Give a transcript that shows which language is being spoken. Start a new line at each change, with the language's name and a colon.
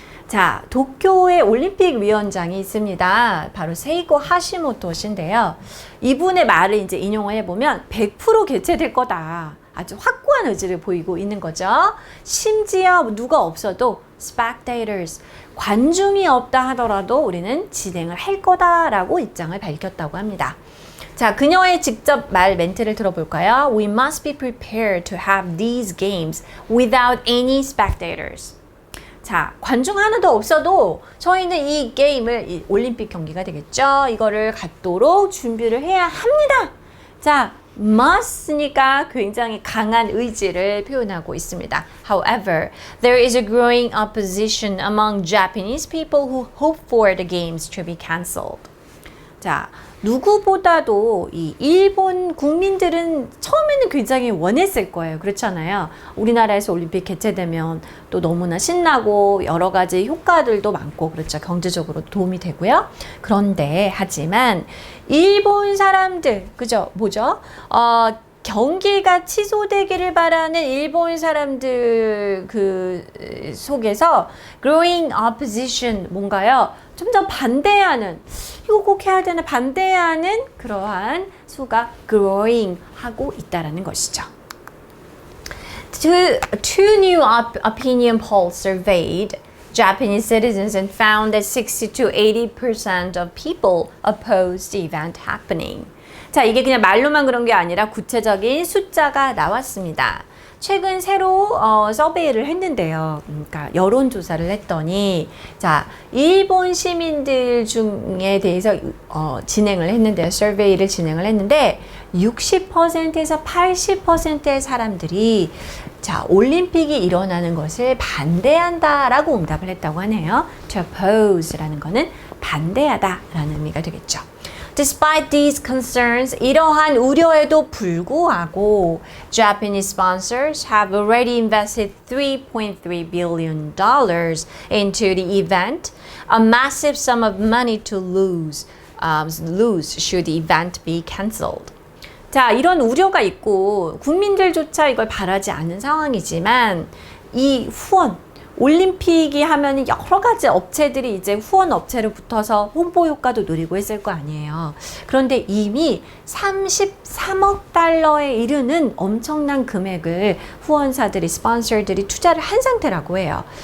Korean: 자, 도쿄의 올림픽 위원장이 있습니다. 바로 세이코 하시모토신데요. 이분의 말을 이제 인용을 해보면 100% 개최될 거다. 아주 확고한 의지를 보이고 있는 거죠. 심지어 누가 없어도 spectators, 관중이 없다 하더라도 우리는 진행을 할 거다라고 입장을 밝혔다고 합니다. 자, 그녀의 직접 말 멘트를 들어볼까요?
English: We must be prepared to have these games without any spectators.
Korean: 자, 관중 하나도 없어도 저희는 이 게임을, 이 올림픽 경기가 되겠죠? 이거를 갖도록 준비를 해야 합니다. 자, must니까 굉장히 강한 의지를 표현하고 있습니다.
English: However, there is a growing opposition among Japanese people who hope for the games to be cancelled.
Korean: 자, 누구보다도 이 일본 국민들은 처음에는 굉장히 원했을 거예요. 그렇잖아요. 우리나라에서 올림픽 개최되면 또 너무나 신나고 여러 가지 효과들도 많고 그렇죠. 경제적으로 도움이 되고요. 그런데 하지만 일본 사람들, 그죠? 뭐죠? 경기가 취소되기를 바라는 일본 사람들 속에서
English: growing opposition
Korean: 뭔가요? 좀 더 반대하는, 이거 꼭 해야 되나 반대하는 그러한 수가 growing 하고 있다라는 것이죠.
English: Two new opinion polls surveyed Japanese citizens and found that 60 to 80% of people opposed the event happening.
Korean: 자, 이게 그냥 말로만 그런 게 아니라 구체적인 숫자가 나왔습니다. 최근 새로 서베이를 했는데요. 그러니까 여론조사를 했더니 자, 일본 시민들 중에 대해서 진행을 했는데요. 서베이를 진행을 했는데 60%에서 80%의 사람들이 자, 올림픽이 일어나는 것을 반대한다라고 응답을 했다고 하네요.
English: To oppose
Korean: 라는 거는 반대하다라는 의미가 되겠죠.
English: Despite these concerns,
Korean: 이러한 우려에도 불구하고
English: Japanese sponsors have already invested $3.3 billion into the event, a massive sum of money to lose should the event be cancelled.
Korean: 자, 이런 우려가 있고 국민들조차 이걸 바라지 않는 상황이지만 이 후원, 올림픽이 하면 여러 가지 업체들이 이제 후원 업체로 붙어서 홍보 효과도 누리고 있을 거 아니에요. 그런데 이미 33억 달러에 이르는 엄청난 금액을 후원사들이, 스폰서들이 투자를 한 상태라고 해요.